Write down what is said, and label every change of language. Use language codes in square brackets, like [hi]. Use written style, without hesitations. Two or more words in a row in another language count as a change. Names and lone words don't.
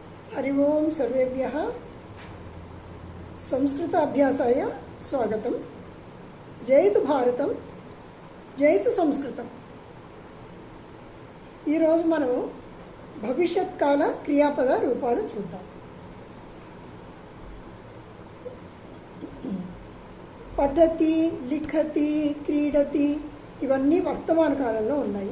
[sa] हरि ओम सर्वेभ्यः संस्कृत अभ्यासाय स्वागतम। जयतु भारतम, जयतु संस्कृतम। [te] ఈ రోజు మనం భవిష్యత్ కాల క్రియాపద రూపాలు చూద్దాం। [sa] पठति, लिखति, क्रीडति [te] ఇవన్నీ వర్తమాన కాలంలో ఉన్నాయి।